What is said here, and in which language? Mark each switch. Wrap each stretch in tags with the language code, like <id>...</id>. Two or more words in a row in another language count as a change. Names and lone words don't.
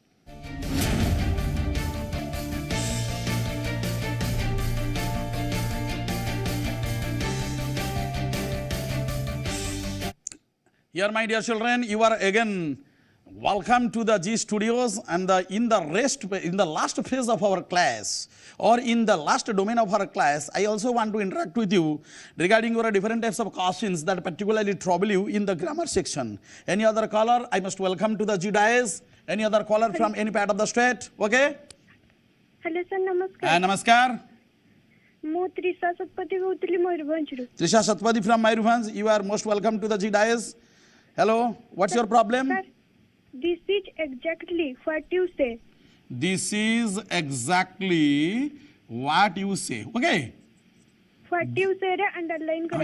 <en>Here, my dear children, you are again welcome to the G Studios, and in the last phase of our class, or in the last domain of our class, I also want to interact with you regarding your different types of questions that particularly trouble you in the grammar section. Any other caller, I must welcome to the G Dias. Any other caller from any part of the state? Okay? Hello sir, namaskar.</en> <or>Namaskar. ମୁଁ ତ୍ରିଷା ଶତପଥୀ କହୁଥିଲି ମୟୂରଭଞ୍ଜରୁ।</or> <en>Trisha Satpathy from Mayurvanj. You are most welcome to the G Dias. Hello, what's your problem? Sir, this is exactly what you say. This is exactly what you say. Okay? What you say रे underline करायचं.</en>